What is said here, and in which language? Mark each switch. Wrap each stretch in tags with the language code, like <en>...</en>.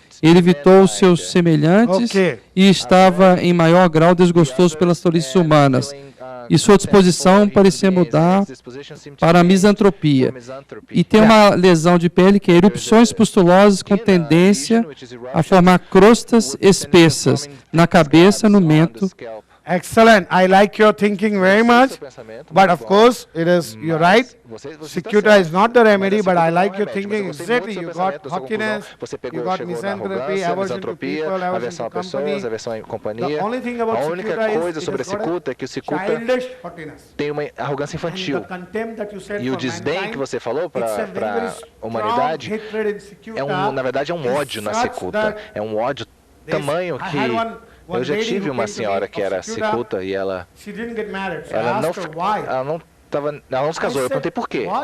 <pt>Ele evitou os seus semelhantes e estava em maior grau desgostoso pelas tolices humanas. E sua disposição parecia mudar para a misantropia. E tem uma lesão de pele que é erupções pustulosas com tendência a formar crostas espessas na cabeça, no mento.</pt> <en>Excellent. I like your thinking very much. But of course, you're right. Cicuta is not the remedy, but I like your thinking exactly. You got haughtiness, you got misanthropy, aversion to people, aversion to company. The only thing about cicuta is</en> <pt>sobre a cicuta é que o cicuta tem uma arrogância infantil. E o desdém que você falou para a humanidade na verdade é um ódio na cicuta. É um ódio tamanho que eu já tive uma senhora que era cicuta e ela não se casou. Eu perguntei por quê.</pt>